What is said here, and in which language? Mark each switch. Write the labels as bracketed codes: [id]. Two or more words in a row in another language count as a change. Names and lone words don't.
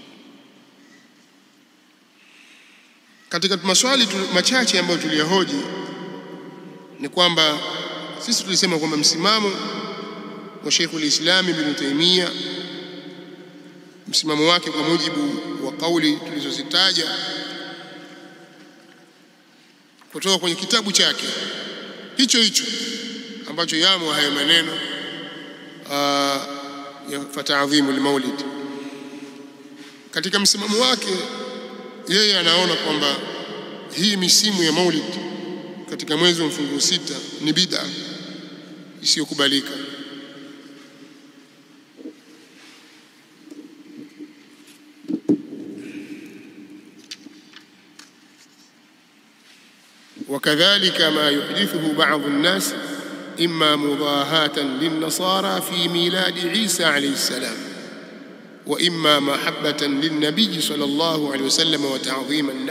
[sw] Katika maswali machache ambayo tuliyahoji ni kwamba sisi tulisema kwamba msimamo wa Sheikh al-Islam Ibn Taymiyyah, msimamo wake kwa mujibu wa kauli tulizozitaja kutoka kwenye kitabu chake hicho ambacho yamo hayo maneno ya [ar] فتعظيم المولد. [sw] Katika msimamo wake yeye anaona kwamba hii misimu ya maulid katika mwezi wa mfunguo 6 ni bid'a isiyokubalika. [ar] وكذلك ما يحدثه بعض الناس إما مضاهاة للنصارى في ميلاد عيسى عليه السلام، وإما محبة للنبي صلى الله عليه وسلم وتعظيما له،